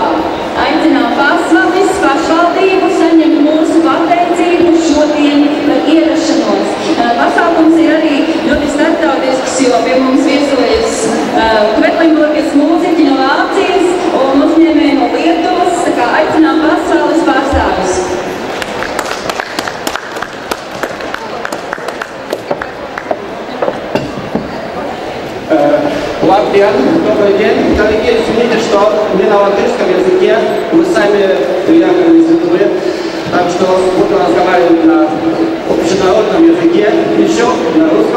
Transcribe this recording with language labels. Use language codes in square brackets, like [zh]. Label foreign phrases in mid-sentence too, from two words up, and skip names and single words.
[lv] Aicinām Pasvalis pašvaldību saņemt mūsu pateicību šodien par ierašanos. Pasākums ir arī ļoti starptautisks, jo pie mums viesojas Kvetlinburgas mūziķi no Vācijas un uzņēmēji no Lietuvas. Tā kā aicinām Pasvalis pārstāvis. [ru] Латвия, добрый день. Коллеги, извините, что не на латышском языке, мы сами приехали из Литвы, так что буду разговаривать на общенародном языке, еще на русском.